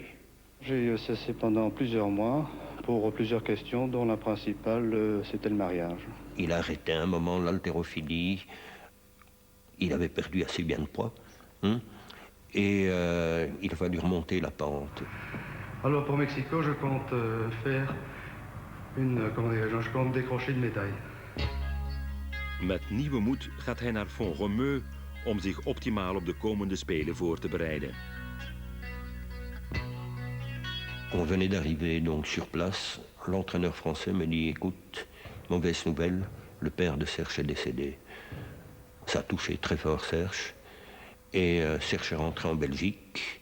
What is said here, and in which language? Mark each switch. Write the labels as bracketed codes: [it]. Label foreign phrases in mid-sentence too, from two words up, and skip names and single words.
[fr] J'ai cessé pendant plusieurs mois pour plusieurs questions, dont la principale, c'était le mariage. Il a arrêté un moment l'haltérophilie, il avait perdu assez bien de poids, hein, et il a fallu remonter la pente. Alors pour Mexico, je compte faire je compte décrocher une médaille. [nl] Met nieuwe moed gaat hij naar Font-Romeu om zich optimaal op de komende Spelen voor te bereiden. [fr] On venait d'arriver donc sur place. L'entraîneur français me dit, écoute, mauvaise nouvelle, le père de Serge est décédé. Ça a touché très fort Serge. Et Serge est rentré en Belgique.